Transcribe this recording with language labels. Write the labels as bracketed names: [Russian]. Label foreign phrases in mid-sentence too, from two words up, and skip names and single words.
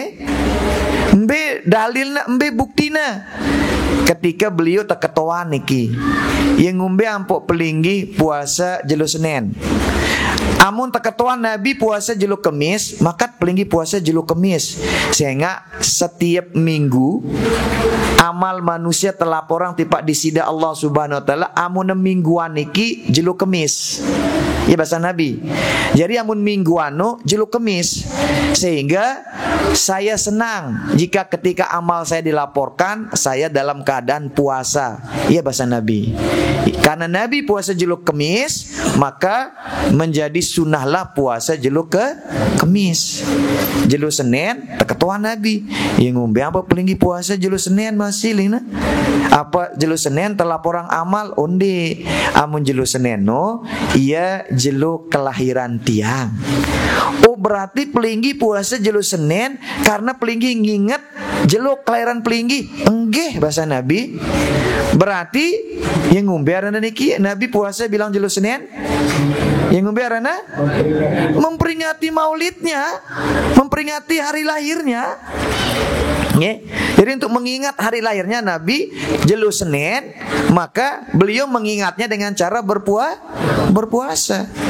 [Sasak] Mbe dalilna, mbe buktina. [Indonesian] Ketika beliau [Sasak] terketuaan niki, yang ngumbe ampok pelinggi puasa jelu Senin. Amun terketuaan Nabi puasa jelu Kemis, maka pelinggi puasa jelu Kemis. [Indonesian] Sehingga setiap minggu amal manusia [Sasak] telaporang tipak disida [Arabic] Allah Subhanahu wa taala [Sasak] amun mingguan niki jelu Kemis. Ya bahasa Nabi. Jadi amun mingguan jelu Kemis. [Indonesian] Sehingga saya senang jika ketika amal saya dilaporkan saya dalam keadaan puasa. [Sasak] Iya bahasa Nabi. [Indonesian] Karena Nabi puasa [Sasak] jelu Kemis, [Indonesian] maka menjadi sunnahlah puasa [Sasak] jelu Kemis. Jelu Senin terketuaan Nabi. Yang ngombe apa pelinggi puasa jelu Senin masih lina. Apa jelu Senin telaporang amal onde. Amun jelu Senin iya jelu kelahiran tiang. Oh berarti pelinggi puasa jelu Senin karena pelinggi nginget jelu kelahiran pelinggi. Enggih bahasa Nabi. Berarti yang ngombe arana niki Nabi puasa bilang jelu Senin. Yang ngombe arana [Indonesian] memperingati maulidnya, memperingati hari lahirnya. Jadi untuk mengingat hari lahirnya Nabi [Sasak] jelu Senin, [Indonesian] maka beliau mengingatnya dengan cara berpuasa.